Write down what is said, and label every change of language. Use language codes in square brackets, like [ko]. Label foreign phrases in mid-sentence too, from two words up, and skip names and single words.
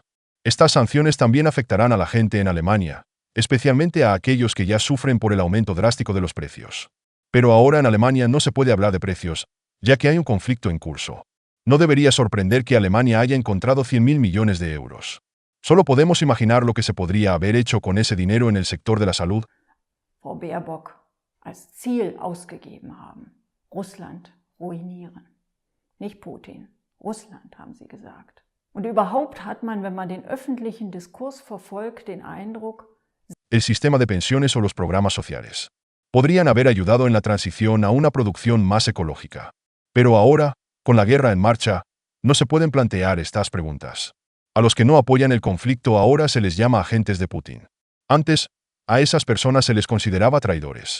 [es] Estas sanciones también afectarán a la gente en Alemania, especialmente a aquellos que ya sufren por el aumento drástico de los precios. Pero ahora en Alemania no se puede hablar de precios, ya que hay un conflicto en curso. No debería sorprender que Alemania haya encontrado 100.000 millones de euros. Solo podemos imaginar lo que se podría haber hecho con ese dinero en el sector de la salud. [de] Frau Baerbock als Ziel ausgegeben haben. Russland ruinieren. Nicht Putin. Russland, haben sie gesagt. Und überhaupt hat man, wenn man den öffentlichen Diskurs verfolgt, den Eindruck, [es] El sistema de pensiones o los programas sociales podrían haber ayudado en la transición a una producción más ecológica. Pero ahora, con la guerra en marcha, no se pueden plantear estas preguntas. A los que no apoyan el conflicto ahora se les llama agentes de Putin. Antes, a esas personas se les consideraba traidores.